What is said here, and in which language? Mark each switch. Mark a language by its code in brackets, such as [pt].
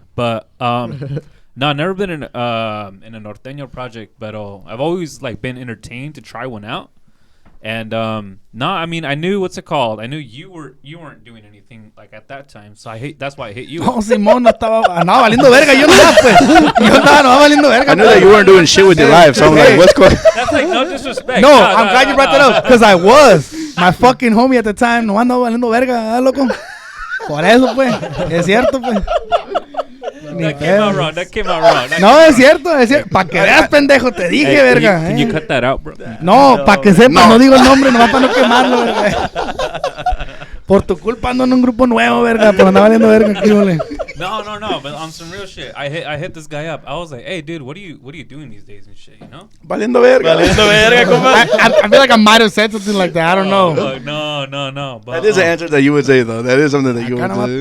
[en] But, no, I've never been in a norteño project, but I've always like been entertained to try one out. And no, I mean, I knew what's it called. I knew you weren't doing anything like at that time, so that's why I hit you. [es] Oh, Simón andaba valiendo verga. Yo andaba valiendo verga. [en] I knew that you weren't doing shit with your life, so I'm like, what's going? That's like no disrespect. No, I'm glad you brought that up because I was. My fucking homie at the time [es] no andaba valiendo verga, loco. Por eso, pues, es cierto, pues. [en] That came out wrong. [es] No, es cierto. Pa' que veas, pendejo, te dije, verga. [en] Can you cut that out, bro? [es] No, pa' que sepas, no digo el nombre, nomás para no quemarlo, verga. Por tu culpa ando en un grupo nuevo, verga, por andar valiendo verga aquí, vale. [en] No, but on some real shit, I hit this guy up. I was like, hey, dude, what are you doing these days and shit, you know? [es] Valiendo verga. [en] I feel like I might have said something like that. I don't know. No. But, that is an answer that you would say, though. That is something that you would say.